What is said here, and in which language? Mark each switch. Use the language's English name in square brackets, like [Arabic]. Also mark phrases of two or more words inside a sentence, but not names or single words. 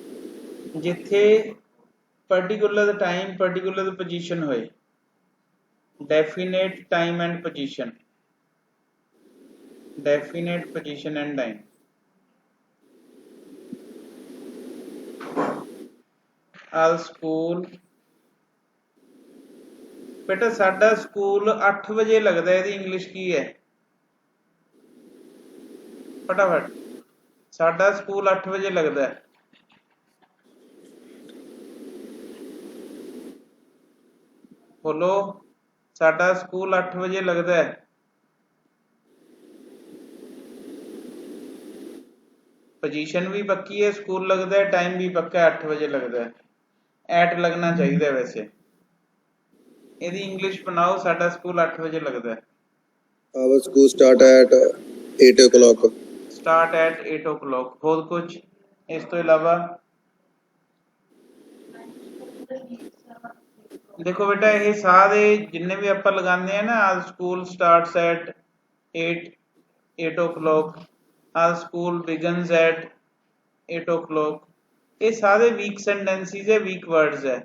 [English] ਜਿੱਥੇ particular time, particular position ਹੋਏ, definite time and position, definite position and time. All school [Punjabi] ਬੇਟਾ ਸਾਡਾ ਸਕੂਲ 8 ਵਜੇ ਲਗਦਾ ਹੈ, ਇਹਦੀ ਇੰਗਲਿਸ਼ ਕੀ ਹੈ ਫਟਾਫਟ। ਸਾਡਾ ਸਕੂਲ 8 ਵਜੇ ਲਗਦਾ ਹੈ। ਬੋਲੋ ਸਾਡਾ ਸਕੂਲ 8 ਵਜੇ ਲਗਦਾ ਹੈ। ਪੋਜ਼ੀਸ਼ਨ ਭੀ ਪੱਕੀ ਹੈ, ਸਕੂਲ ਲਗਦਾ ਹੈ, ਟਾਈਮ ਭੀ ਪੱਕਾ ਹੈ, 8 ਵਜੇ ਲਗਦਾ ਹੈ। [Hindi] एट लगना चाहिए वैसे। [Punjabi] ਇਹਦੀ ਇੰਗਲਿਸ਼ ਬਣਾਓ, ਸਾਡਾ ਸਕੂਲ 8 ਵਜੇ ਲਗਦਾ ਹੈ। [English] Our school start at 8 o'clock. start at 8 o'clock. [Punjabi] ਹੋਰ ਕੁਝ ਇਸ ਤੋਂ ਇਲਾਵਾ? [Hindi] देखो बेटा ये सारे जिन्ने भी आप लगाने हैं ना, आज [English] school starts at 8 o'clock, [Hindi] आज [English] school begins at 8 o'clock, [Hindi] ये सारे [English] weak sentences [Hindi] है, [English] weak words [Hindi] है।